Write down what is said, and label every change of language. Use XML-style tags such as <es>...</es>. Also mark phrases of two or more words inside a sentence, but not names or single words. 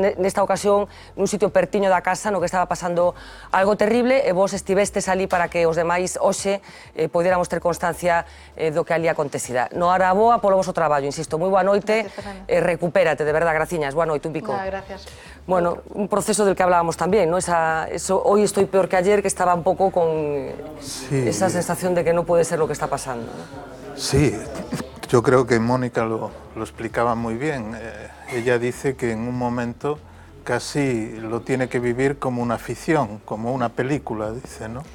<gl>Nesta ocasión, nun sitio pertiño da casa, no que estaba pasando algo terrible, e vos estivestes ali para que os demais hoxe podéramos ter constancia do que ali acontecida. Noraboa polo voso traballo, insisto. Moi boa noite, recupérate,</gl> <es>de verdad,</es> <gl>graciñas. Boa noite, un bico.</gl> <es>Gracias. Bueno, un proceso del que hablábamos también, ¿no? Hoy estoy peor que ayer, que estaba un poco con esa sensación de que no puede ser lo que está pasando, ¿no? Sí, yo creo que Mónica lo explicaba muy bien. Ella dice que en un momento casi lo tiene que vivir como una ficción, como una película, dice, ¿no?</es>